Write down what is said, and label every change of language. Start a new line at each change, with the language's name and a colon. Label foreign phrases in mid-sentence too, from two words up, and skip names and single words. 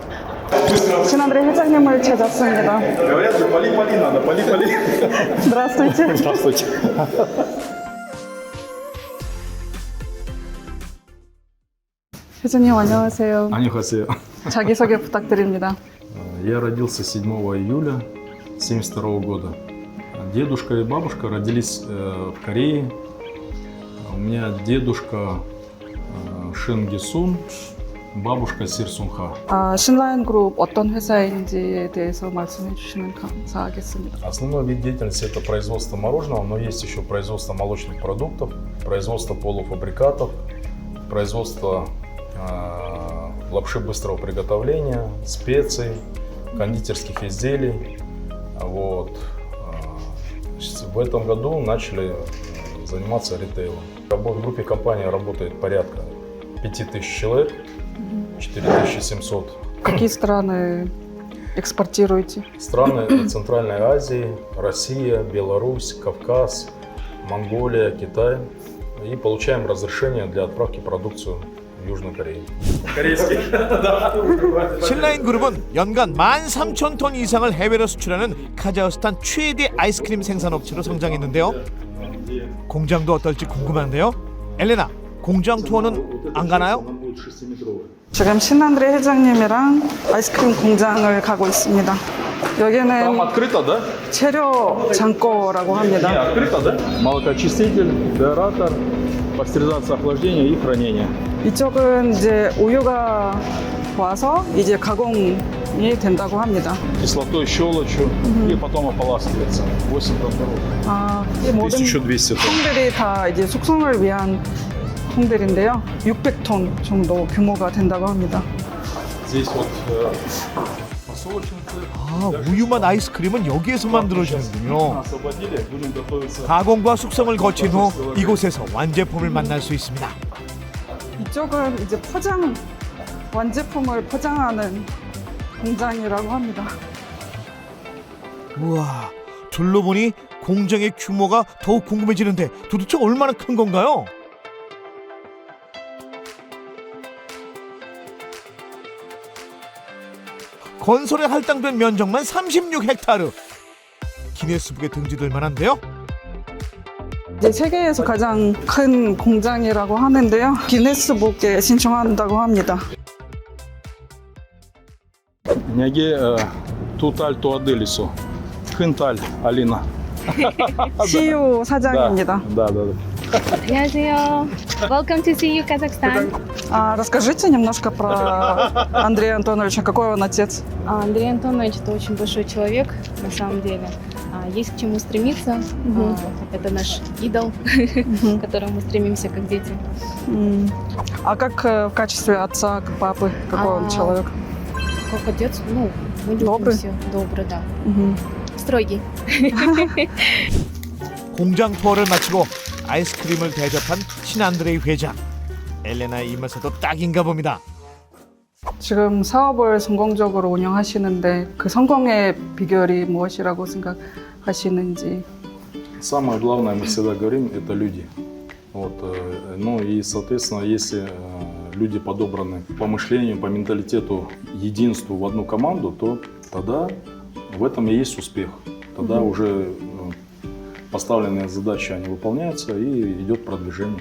Korean: 신한드레 회장님을 찾았습니다.
Russian: Здравствуйте. Здравствуйте.
Korean: 회장님 안녕하세요. 안녕하세요. 자기소개 부탁드립니다.
Russian: Я родился 7 июля 1972 года. Дедушка и бабушка родились в Корее. У меня дедушка Шин Гисун, бабушка Сир Сунха.
Korean: 신라인 그룹 어떤 회사인지에 대해서 말씀해 주시면 감사하겠습니다.
Russian: Основной вид деятельности это производство мороженого, но есть еще производство молочных продуктов, производство полуфабрикатов, производство лапши быстрого приготовления, специй, кондитерских изделий. Вот. В этом году начали заниматься ритейлом. В группе компании работает порядка 5000 человек, 4700. Какие страны экспортируете? Страны Центральной Азии, Россия, Беларусь, Кавказ, Монголия, Китай. И получаем разрешение для отправки продукцию в Южную Корею. Корейский.
Korean: 신라인 그룹은 연간 13,000톤 이상을 해외로 수출하는 카자흐스탄 최대 아이스크림 생산업체로 성장했는데요. 공장도 어떨지 궁금한데요. 엘레나, 공장 투어는 안 가나요? 지금 신한드레 회장님이랑 아이스크림 공장을 가고 있습니다.
Russian: Там
Korean: 여기는
Russian: открыто, да?
Korean: 재료 창고라고
Russian: Не,
Korean: 합니다.
Russian: открыто, да? Молокочиститель, деоратор, пастеризация, охлаждение и хранение.
Korean: 이쪽은 이제 우유가 와서 이제 가공이 된다고 합니다.
Russian: Кислотой, щелочью и потом ополаскивается. 8 температур.
Korean: 이 모든
Russian: 1200 тонн.
Korean: 통들이 다 이제 숙성을 위한 통들인데요. 600톤 정도 규모가 된다고 합니다.
Russian: Здесь вот подсолнечницы.
Korean: 아, 우유맛 아이스크림은 여기에서 만들어지는군요.
Russian: Освободили, будем готовиться.
Korean: 가공과 숙성을 거친 후 이곳에서 완제품을 만날 수 있습니다. 이쪽은 이제 완제품을 포장하는 공장이라고 합니다. 우와, 둘러보니 공장의 규모가 더욱 궁금해지는데 도대체 얼마나 큰 건가요? 건설에 할당된 면적만 36헥타르. 기네스북에 등재될 만한데요. 이제 세계에서 가장 큰 공장이라고 하는데요. 기네스북에 신청한다고 합니다.
Russian: Няге Туталь Туаделисо. Хынталь Алина.
Korean: CU 사장입니다.
Russian: Да, да, да.
Korean: 안녕하세요.
English: Welcome to CU Kazakhstan.
Russian: Расскажите немножко про Андрея Антоновича. Какой он отец? Андрей Антонович – это очень большой человек, на самом деле. Есть к чему стремиться. Это наш идол, к которому мы стремимся как дети. А как в качестве отца, как папы, какой он человек? Как отец, ну, мы любим Добрый? все. Добрый, да. Строгий.
Korean: 공장 투어를 마치고 아이스크림을 대접한 신안드레이 회장. 엘레나의 입맛에도 딱인가 봅니다. 지금 사업을 성공적으로 운영하시는데 그 성공의 비결이 무엇이라고 생각하시는지.
Russian: Самое главное, мы всегда говорим, это люди. Вот, ну и, соответственно, если люди подобраны по мышлению, по менталитету, единству в одну команду, то тогда в этом и есть успех. Тогда уже поставленные задачи, они выполняются, и идет продвижение.